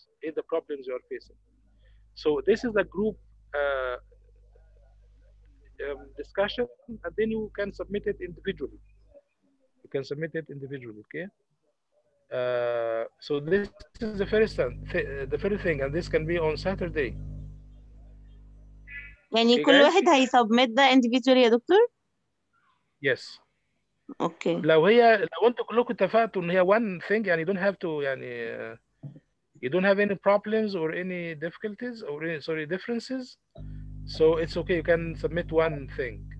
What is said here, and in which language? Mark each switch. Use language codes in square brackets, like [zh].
[en] What are the problems you are facing? So this is a group discussion, and then you can submit it individually. Okay? So this is the first thing, and this can be on Saturday. [ar] يعني كل واحد هيسبمت ده individually يا دكتور؟ [en] Yes. [ar] اوكي. لو انتوا كلكم اتفقتوا ان هي [en] one thing، يعني you don't have to يعني you don't have any problems or any difficulties or any, differences, so it's okay, you can submit one thing.